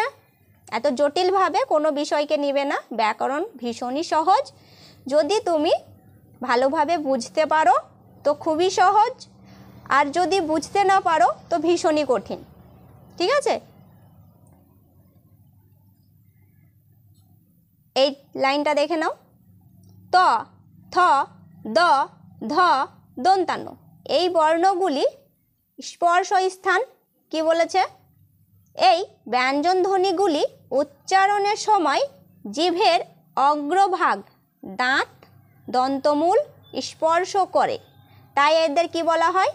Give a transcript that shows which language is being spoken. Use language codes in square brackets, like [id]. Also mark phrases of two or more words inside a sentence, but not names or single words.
[bn] এত জটিলভাবে কোনো বিষয়কে নিবে না, ব্যাকরণ ভীষণই সহজ। যদি তুমি ভালোভাবে বুঝতে পারো তো খুবই সহজ, আর যদি বুঝতে না পারো তো ভীষণই কঠিন, ঠিক আছে? এই লাইনটা দেখে নাও। ত, থ, দ, ধ, দন্তান্ন, এই বর্ণগুলি স্পর্শ স্থান কি বলেছে? এই ব্যঞ্জন ধ্বনিগুলি উচ্চারণের সময় জিভের অগ্রভাগ দাঁত দন্তমূল স্পর্শ করে, তাই এদের কি বলা হয়?